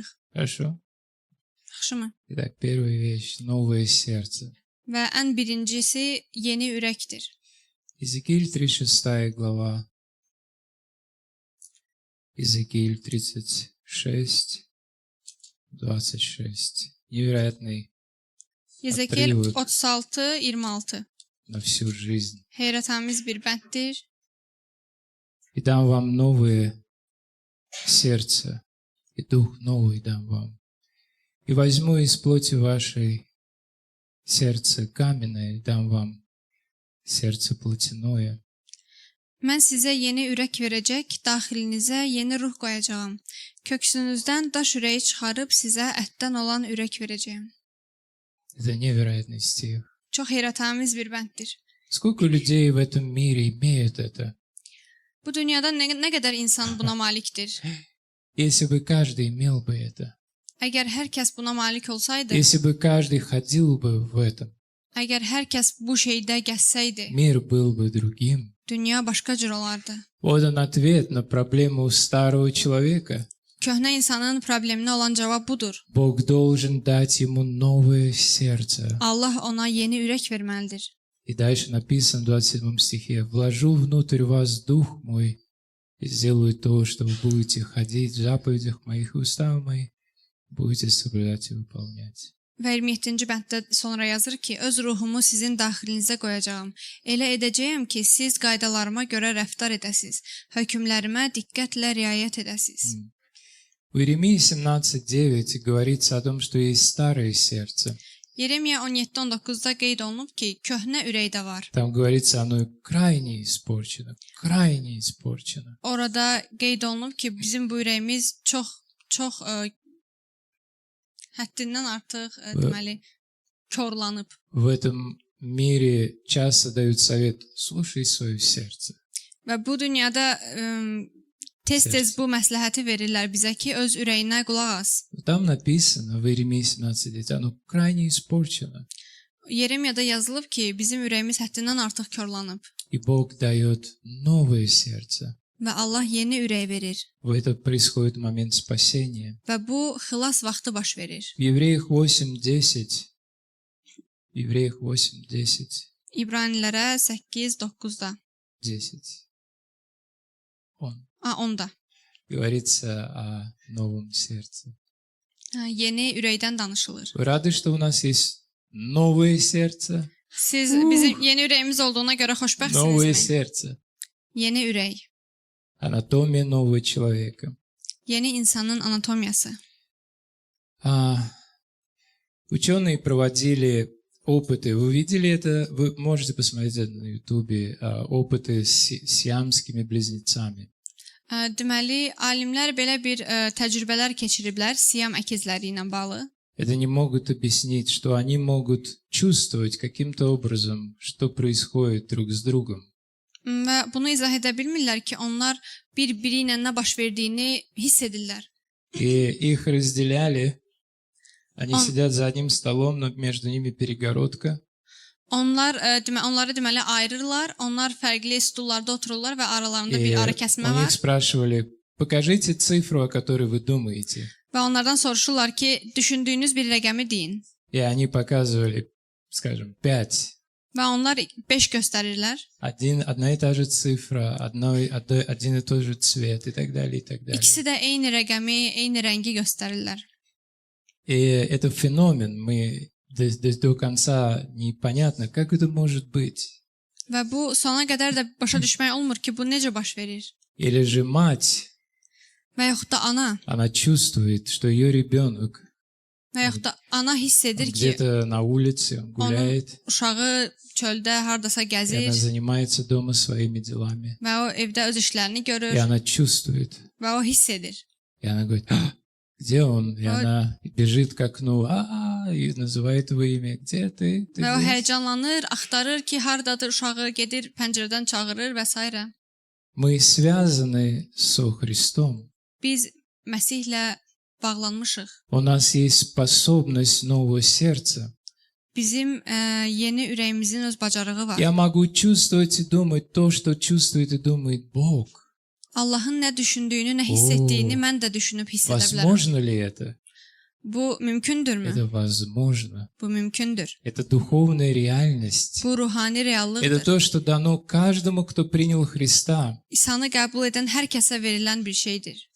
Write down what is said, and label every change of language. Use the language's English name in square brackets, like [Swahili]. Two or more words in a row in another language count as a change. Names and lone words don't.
[Russian] Хорошо. [Azerbaijani] Yaxşımı? [Russian] Итак, первая вещь. Новое сердце. [Azerbaijani] Və ən birincisi yeni ürəkdir. [Russian] Иезекииль 36 глава. Иезекииль 36, 26. Невероятный Yezekiel Отрывок. 36-26. на всю жизнь. [Azerbaijani] Heyrətamiz bir bənddir. [Russian] И дам вам новое сердце, и дух новый дам вам. И возьму из плоти вашей сердце каменное, и дам вам сердце плотяное. [Azerbaijani] Mən sizə yeni ürək verəcək, daxilinizə yeni ruh qoyacağam. Köksünüzdən daş ürəyi çıxarıb sizə ətdən olan ürək verəcəyəm. [Russian] Это невероятный стих. [Azerbaijani] Çox heyrətamiz bir bənddir. [Russian] Сколько людей в этом мире имеют это? [Azerbaijani] Bu dünyada nə qədər insan buna malikdir? [Russian] Если бы каждый имел бы это, [Azerbaijani] Əgər hər kəs buna malik olsaydı, [Russian] если бы каждый ходил бы в этом, [Azerbaijani] əgər hər kəs bu şeydə gəzsəydi, [Russian] мир был бы другим. [Azerbaijani] dünya başqa cür olardı. [Russian] Вот он ответ на проблему старого человека. [Azerbaijani] Köhnə insanın probleminə olan cavab budur. [Russian] Бог должен дать ему новое сердце. [Azerbaijani] Allah ona yeni ürək verməlidir. [Russian] И дальше написано в 27 стихе: «Вложу внутрь вас дух мой, и сделаю то, что вы будете ходить в заповедях моих и уставах моих, будете соблюдать и выполнять». [Azerbaijani] Və 27-ci bənddə sonra yazır ki, öz ruhumu sizin daxilinizə qoyacağam. Elə edəcəyəm ki, siz qaydalarıma görə rəftar edəsiz, hökmlərimə diqqətlə riayət edəsiz. [Russian] В Иеремии 17:9 говорится о том, что есть старое сердце. [Azerbaijani] Yeremiya 17:19-da qeyd olunub ki, köhnə ürək də var. [Russian] Там говорится, оно крайне испорчено, крайне испорчено. [Azerbaijani] Orada qeyd olunub ki, bizim bu ürəyimiz çox həddindən artıq deməli korlanıb. [Russian] В этом mире часто дают совет: слушай свое сердце. [Azerbaijani] Və bu dünyada tez-tez bu məsləhəti verirlər bizə ki, öz ürəyinə qulaq as. [Russian] Там написано в Иеремии 17:9, оно крайне испорчено. [Azerbaijani] Yeremiyada yazılıb ki, bizim ürəyimiz həddindən artıq korlanıb [Russian] И Бог дает новое сердце. [Azerbaijani] və Allah yeni ürək verir [Russian] В это происходит момент спасения. [Azerbaijani] və bu xilas vaxtı baş verir. [Russian] В Евреях 8:10, Евреях 8:10, [Azerbaijani] İbranilərə 8:9-da. [Russian] 10, он [Azerbaijani] 10-da. [Russian] говорится о новом сердце. [Azerbaijani] Yeni ürəkdən danışılır. [Russian] Вы рады, что у нас есть новое сердце? [Azerbaijani] Siz bizim yeni ürəyimiz olduğuna görə [Russian] Новое [Azerbaijani] xoşbəxtsiniz. [Russian] сердце. [Azerbaijani] Yeni ürək. [Russian] Анатомия нового человека. [Azerbaijani] Yeni insanın anatomiyası. [Russian] Ученые проводили опыты. Вы видели это? Вы можете посмотреть это на Ютубе. Опыты с сиамскими близнецами. [Azerbaijani] Deməli, alimlər belə bir təcrübələr keçiriblər Siyam əkizləri ilə bağlı. [Russian] Это не могут объяснить, что они могут чувствовать каким-то образом, что происходит друг с другом. [Azerbaijani] Və bunu izah edə bilmirlər ki, onlar bir-biri ilə nə baş verdiyini hiss edirlər. [Russian] И их разделяли. Они сидят за одним столом, но между ними перегородка. [Azerbaijani] Onları deməli ayırırlar. Onlar fərqli stullarda otururlar və aralarında bir ara kəsmə [Russian] У них [Azerbaijani] var. [Russian] спрашивали: покажите цифру, о которой вы думаете. [Azerbaijani] Və onlardan soruşurlar ki, düşündüyünüz bir rəqəmi deyin. [Russian] И они показывали, скажем, 5. [Azerbaijani] Və onlar 5 göstərirlər. [Russian] Одна и та же цифра, один и тот же цвет и так далее, и так далее. [Azerbaijani] İkisi də eyni rəqəmi, eyni rəngi göstərirlər. [Russian] И это феномен, мы до конца непонятно, как это может быть. [Azerbaijani] Və bu sona qədər də başa düşmək olmur ki, bu necə baş verir. [Russian] Или же мать, [Azerbaijani] Və yaxud da ana, [Russian] она чувствует, что ее ребенок [Azerbaijani] və yaxud da ana hiss edir ki, [Russian] где-то на улице, он гуляет, [Azerbaijani] uşağı çöldə hardasa [Russian] и она [Azerbaijani] gəzir [Russian] занимается дома своими делами. [Azerbaijani] və o evdə öz işlərini görür [Russian] И она чувствует, [Azerbaijani] və o hiss edir. [Russian] и она говорит: Где он? И она бежит к окну, и называет его имя. Где ты? Ты [Azerbaijani] Və o [Russian] здесь?» [Azerbaijani] həyecanlanır, axtarır ki, hardadır uşağı, gedir pəncərədən çağırır və s. [Russian] Мы связаны со Христом. [Azerbaijani] Biz Məsihlə bağlanmışıq. [Russian] У нас есть способность нового сердца. [Azerbaijani] Bizim yeni ürəyimizin öz bacarığı var. [Russian] Я могу чувствовать и думать то, что чувствует и думает Бог. [Azerbaijani] Allahın nə düşündüyünü, nə hiss etdiyini mən də düşünüb hiss edə bilərəm. [Russian] Возможно ли это? [Azerbaijani] Bu mümkündürmü? [Russian] Это возможно. [Azerbaijani] Bu mümkündür. [Russian] Это духовная реальность. [Azerbaijani] Bu ruhani [Russian] Это [Azerbaijani] reallıqdır. [Russian] то, что дано каждому, кто принял Христа. [Azerbaijani] İsa'nı qəbul edən hər kəsə verilən bir şeydir.